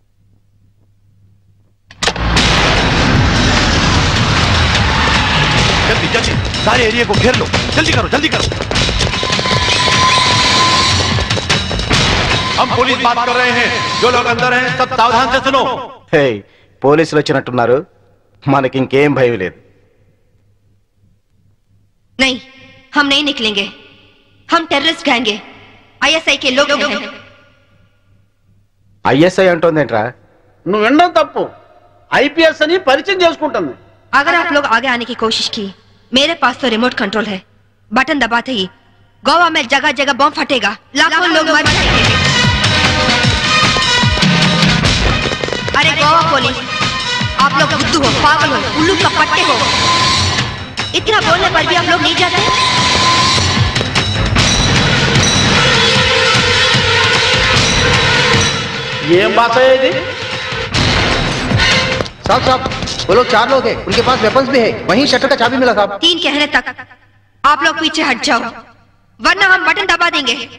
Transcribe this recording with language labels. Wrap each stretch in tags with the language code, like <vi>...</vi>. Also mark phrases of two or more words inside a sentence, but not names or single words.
<hi>जल्दी जल्दी सारे एरिया को घेर लो. जल्दी करो जल्दी करो. हम पुलिस बात कर रहे हैं. जो लोग अंदर हैं सब सावधान से सुनो. हे,</hi> <te>పోలీసులు వచ్చినట్టున్నారు. మనకి ఇంకేం భయం లేదు.</te> <hi>नहीं, हम नहीं निकलेंगे. हम</hi> <en>terrorist gang</en> <hi>हैं. आईएसआई के लोग हैं.</hi> <te>ఐఎస్ఐ అంటోందేంట్రా? నువ్వు వినడం తప్పు. ఐపీఎస్ అని పరిచయం చేసుకుంటుంది.</te> <hi>अगर आप लोग आगे आने की कोशिश की, मेरे पास तो</hi> <en>remote control</en> <hi>है. बटन दबाते ही गोवा में जगह जगह बम फटेगा. लाखों लोग मर जाएंगे. अरे गोवा पुलिस, आप लोग बुद्धू हो, पागल हो, उल्लू का पट्टे हो. इतना बोलने पर भी आप लोग नहीं जाते.</hi> <te>ఏం బాత ఇది?</te> <hi>साहब साहब, वो लोग 4 लोग हैं. उनके पास वेपन्स भी है. वहीं शटर का चाबी मिला साहब. 3 कहने तक आप लोग पीछे हट जाओ, वरना हम बटन दबा देंगे.</hi>